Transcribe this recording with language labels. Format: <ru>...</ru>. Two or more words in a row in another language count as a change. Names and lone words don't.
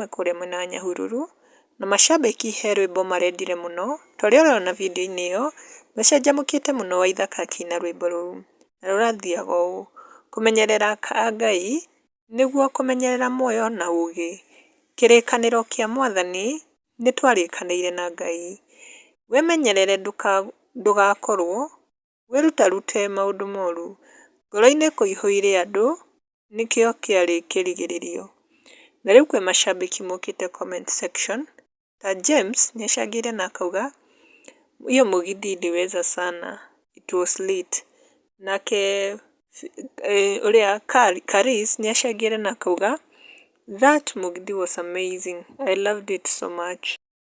<ki>kũrĩa mwena wa Nyahururu, na macambĩki he rwĩmbo marendire mũno ta ũrĩa ũrona video-inĩ ĩyo macanjamũkĩte mũno Waithaka akĩina rwĩmbo rũu, na rũrathiaga ũũ: kũmenyerera Ngai nĩguo kũmenyerera muoyo na ũgĩ, kĩrĩkanĩro kĩa Mwathani nĩtwarĩkanĩire na Ngai, wĩmenyerere ndũgakorwo wĩrutarute maũndũ moru, ngoro-inĩ kũihũire andũ nĩkĩo kĩarĩ kĩrigĩrĩrio. Na rĩu kwĩ macambĩki mokĩte comment section ta James nĩacangĩire na akauga</ki> <sw>hiyo mugithi iliweza sana,</sw> <en>it was lit.</en> <ki>Nake ũrĩa Karis nĩacangĩire na akauga</ki> <en>that mugithi was amazing, I loved it so much.</en>